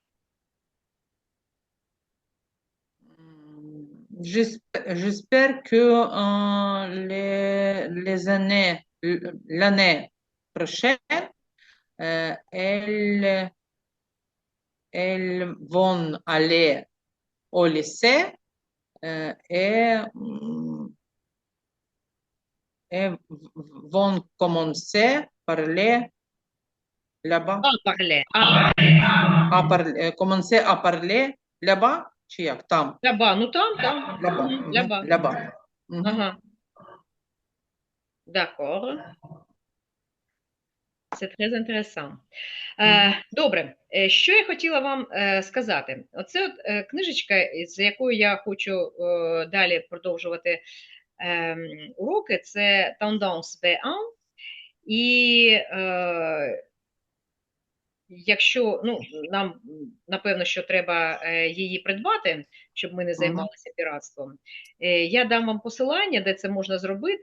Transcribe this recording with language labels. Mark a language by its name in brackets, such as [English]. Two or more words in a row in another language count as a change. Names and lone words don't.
[French] J'espère que l'année prochaine, elles vont aller au lycée et vont commencer à parler là-bas. À parler. Commencer à parler là-bas, [Ukrainian] чи як? Там. [French] Là-bas, nous там. Là-bas. Mhm, Mhm. là-bas. Là-bas. Mhm. Ага. D'accord. Це très intéressant. [Ukrainian] Добре, що я хотіла вам сказати? Оце от книжечка, з якою я хочу далі продовжувати уроки, це Tendance V1. І якщо, ну, нам, напевно, що треба її придбати, щоб ми не займалися піратством, я дам вам посилання, де це можна зробити.